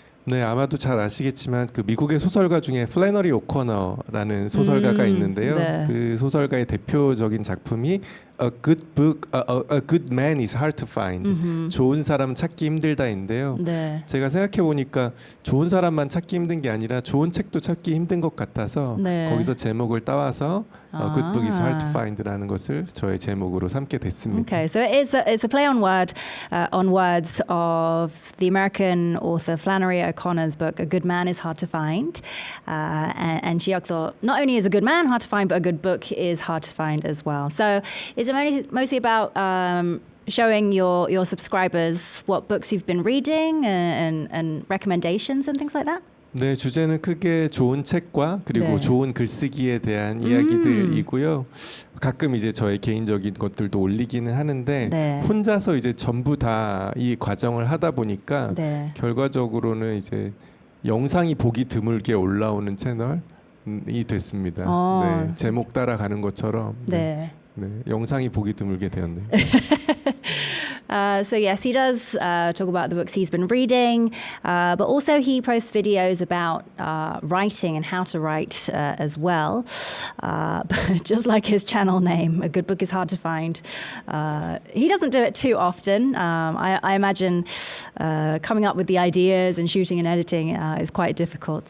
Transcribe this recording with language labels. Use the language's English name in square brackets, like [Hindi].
[Korean] 네, 아마도 잘 아시겠지만 그 미국의 소설가 중에 플래너리 오코너라는 소설가가 있는데요. 네. 그 소설가의 대표적인 작품이 A good man is hard to find. 좋은 사람 찾기 힘들다인데요. 네. 제가 생각해 보니까 좋은 사람만 찾기 힘든 게 아니라 좋은 책도 찾기 힘든 것 같아서 네. 거기서 제목을 따와서 A good book is hard to find라는 것을 저의 제목으로 삼게 됐습니다. [English] Okay, so it's a play on words of the American author Flannery O'Connor's book A Good Man is Hard to Find, and Ji-hyuk thought not only is a good man hard to find, but a good book is hard to find as well. So is it mostly about showing your subscribers what books you've been reading and recommendations and things like that? [Korean] 네, 주제는 크게 좋은 책과 그리고 네. 좋은 글쓰기에 대한 이야기들이고요. 가끔 이제 저의 개인적인 것들도 올리기는 하는데 네. 혼자서 이제 전부 다 이 과정을 하다 보니까 네. 결과적으로는 이제 영상이 보기 드물게 올라오는 채널이 됐습니다. 네, 제목 따라가는 것처럼 네. 네, 영상이 보기 드물게 되었네요. [English] So yes, he does talk about the books he's been reading, but also he posts videos about writing and how to write as well. But just like his channel name, a good book is hard to find. He doesn't do it too often. I imagine coming up with the ideas and shooting and editing is quite difficult.